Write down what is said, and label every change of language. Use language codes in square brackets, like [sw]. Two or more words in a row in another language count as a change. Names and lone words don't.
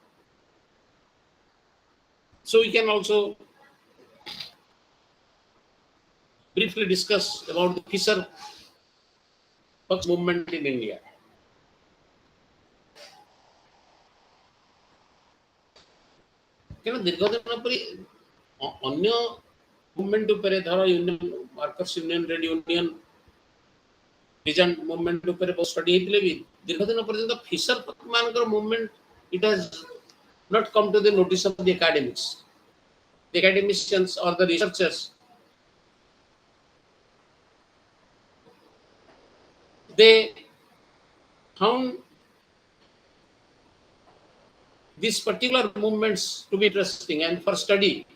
[en] So we can also briefly discuss about the Fisher Puck movement in India. Because [or] ଦୀର୍ଘଦିନ ପରେ ଅନ୍ୟ ମୁଭମେଣ୍ଟ ଉପରେ ଧର [en] union workers union trade union peasant movement [or] ଉପରେ ବହୁତ ଷ୍ଟଡି ହେଇଥିଲେ ବି ଦୀର୍ଘଦିନ ପର୍ଯ୍ୟନ୍ତ [en] fisher puck ମାନଙ୍କର movement it has not come to the notice of the academics, the academicians or the researchers. They found these particular movements to be interesting and for study.